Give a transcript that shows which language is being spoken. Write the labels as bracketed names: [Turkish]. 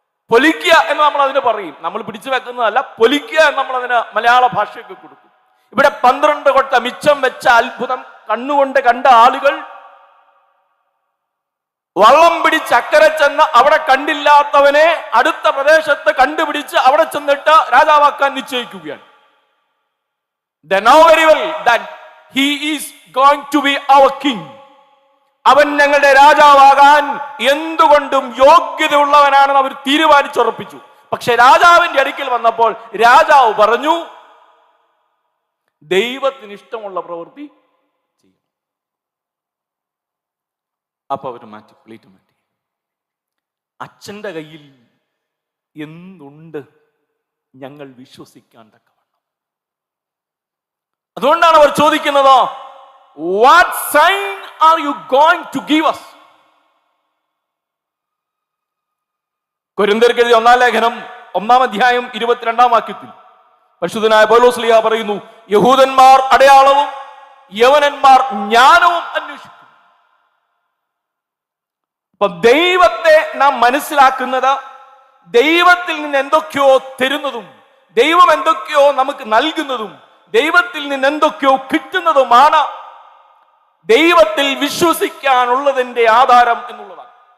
[Malayalam] പൊലിക്കുക എന്ന് നമ്മൾ അതിന് പറയും. നമ്മൾ പിടിച്ചു വെക്കുന്നതല്ല, പൊലിക്കുക എന്ന് നമ്മൾ അതിന് മലയാള ഭാഷയൊക്കെ കൊടുക്കും. ഇവിടെ 12 കൊട്ട മിച്ചം വെച്ച അത്ഭുതം കണ്ണുകൊണ്ട് കണ്ട ആളുകൾ വള്ളം പിടിച്ച് അക്കരെ ചെന്ന് അവിടെ കണ്ടില്ലാത്തവനെ അടുത്ത പ്രദേശത്ത് കണ്ടുപിടിച്ച് അവിടെ ചെന്നിട്ട് രാജാവാക്കാൻ നിശ്ചയിക്കുകയാണ്. [English] They know very well that he is going to be our king. [Malayalam] അവൻ ഞങ്ങളുടെ രാജാവാകാൻ എന്തുകൊണ്ടും യോഗ്യതയുള്ളവനാണെന്ന് അവർ തീരുമാനിച്ചുറപ്പിച്ചു. പക്ഷെ രാജാവിന്റെ അടുക്കൽ വന്നപ്പോൾ രാജാവ് പറഞ്ഞു, ദൈവത്തിന് ഇഷ്ടമുള്ള പ്രവൃത്തി ചെയ്യും. അപ്പൊ അവർ പ്ലേറ്റ് മാറ്റി. അച്ഛന്റെ കയ്യിൽ എന്തുണ്ട് ഞങ്ങൾ വിശ്വസിക്കാൻ തക്കവണ്ണം. അതുകൊണ്ടാണ് അവർ ചോദിക്കുന്നത്, [English] what sign are you going to give us? [Malayalam] കൊരിന്ത്യർക്ക് എഴുതിയ 1-ാം ലേഖനം 1-ാം അധ്യായം 22-ാം വാക്യത്തിൽ പരിശുദ്ധനായ പൗലോസ് ശ്ലീഹ പറയുന്നു, യഹൂദന്മാർ അടയാളവും യവനന്മാർ ജ്ഞാനവും അന്വേഷിക്കും. അപ്പൊ ദൈവത്തെ നാം മനസ്സിലാക്കുന്നത് ദൈവത്തിൽ നിന്ന് എന്തൊക്കെയോ തരുന്നതും ദൈവം എന്തൊക്കെയോ നമുക്ക് നൽകുന്നതും ദൈവത്തിൽ നിന്ന് എന്തൊക്കെയോ കിട്ടുന്നതുമാണ് ദൈവത്തിൽ വിശ്വസിക്കാനുള്ളതിന്റെ ആധാരം എന്നുള്ളതാണ്.